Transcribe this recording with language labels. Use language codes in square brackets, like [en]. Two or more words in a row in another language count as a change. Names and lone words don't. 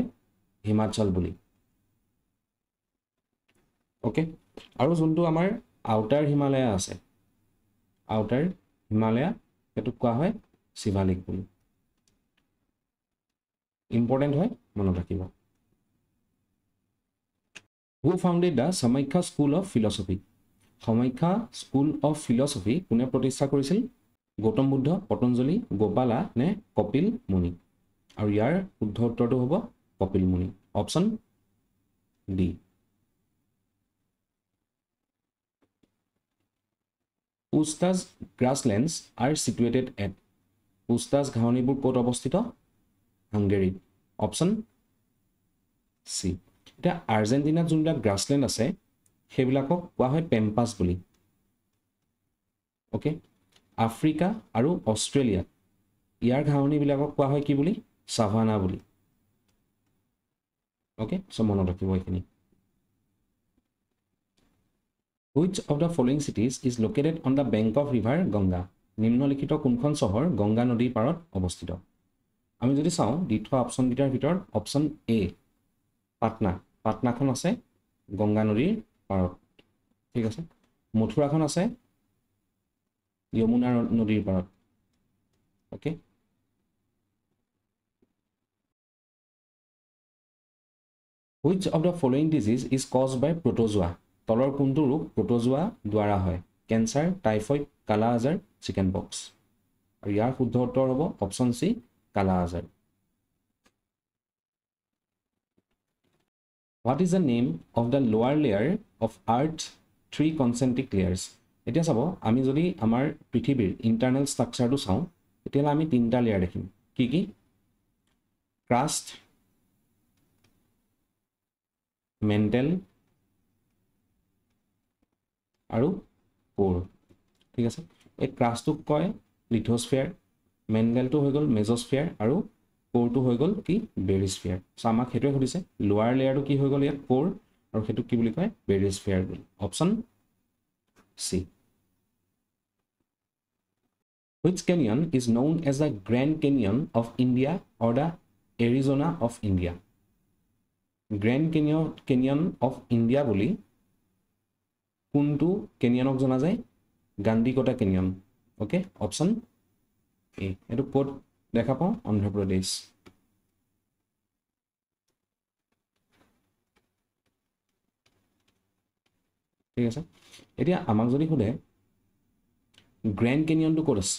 [as] হিমাচল বুলি। অ'কে, আৰু যোনটো আমাৰ [en] outer Himalaya [as] আছে, [en] outer Himalaya, [as] সেইটোক কোৱা হয় শিৱালিক বুলি। ইম্পৰ্টেণ্ট হয়, মনত ৰাখিব। [en] Who founded the Samakhya School of Philosophy? [as] Samakhya School of Philosophy কোনে প্ৰতিষ্ঠা কৰিছিল? গৌতম বুদ্ধ, পতঞ্জলি, গোপালা নে কপিল মুনি? আৰু ইয়াৰ শুদ্ধ উত্তৰটো হ'ব কপিল মুনি, অপশ্যন ডি। [en] Puszta grasslands are situated at? [as] পুষ্টাজ ঘাঁহনিবোৰ ক'ত অৱস্থিত? হাংগেৰীত, অপশ্যন চি। এতিয়া আৰ্জেণ্টিনাত যোনবিলাক গ্ৰাছলেণ্ড আছে সেইবিলাকক কোৱা হয় পেম্পাছ বুলি। অ'কে, আফ্ৰিকা আৰু অষ্ট্ৰেলিয়াত ইয়াৰ ঘাঁহনিবিলাকক কোৱা হয় কি বুলি? চাভানা বুলি। অ'কে, চ' মনত ৰাখিব এইখিনি। [en] Which of the following cities is located on the bank of river Ganga? [as] নিম্নলিখিত কোনখন চহৰ গংগা নদীৰ পাৰত অৱস্থিত? আমি যদি চাওঁ দি থোৱা অপশ্যনকেইটাৰ ভিতৰত অপশ্যন এ পাটনা, পাটনাখন আছে গংগা নদীৰ পাৰত। ঠিক আছে, মথুৰাখন আছে যমুনা নদীৰ পাৰত। অ'কে, [en] Which of the following disease is caused by protozoa? [as] তলৰ কোনটো ৰোগ protozoa দ্বাৰা হয়? [en] Cancer, typhoid, [as] কালা আজাৰ, [en] chicken pox. [as] আৰু ইয়াৰ শুদ্ধ উত্তৰ হ'ব অপশ্যন চি কালা আজাৰ. [en] What is the name of the lower layer of Earth's 3 concentric layers? [as] এতিয়া চাব আমি যদি আমাৰ পৃথিৱীৰ [en] internal structure [as] চাওঁ তেতিয়াহ'লে আমি তিনিটা লেয়াৰ দেখিম. কি কি? ক্ৰাষ্ট, মেণ্টেল আৰু কোৰ. ঠিক আছে, এই ক্ৰাষ্টটোক কয় লিথোস্ফিয়াৰ, মেণ্টেলটো হৈ গ'ল মেজস্ফিয়াৰ আৰু কোৰটো হৈ গ'ল কি বেৰিস্ফিয়াৰ. চ' আমাক সেইটোৱে সুধিছে [en] lower layer [as] কি হৈ গ'ল ইয়াত কোৰ আৰু সেইটো কি বুলি কয় বেৰিস্ফিয়াৰ বুলি. অপশ্যন চি. [en] Which canyon is known as the Grand Canyon of India or the Arizona of India? [as] Grand Canyon of India বুলি কোনটো কেনিয়নক জনা যায়? গান্ধীকোটা কেনিয়ন. অ'কে, অপশ্যন এ. এইটো ক'ত দেখা পাওঁ? অন্ধ্ৰপ্ৰদেশ. ঠিক আছে, এতিয়া আমাক যদি সোধে গ্ৰেণ্ড কেনিয়নটো ক'ত আছে?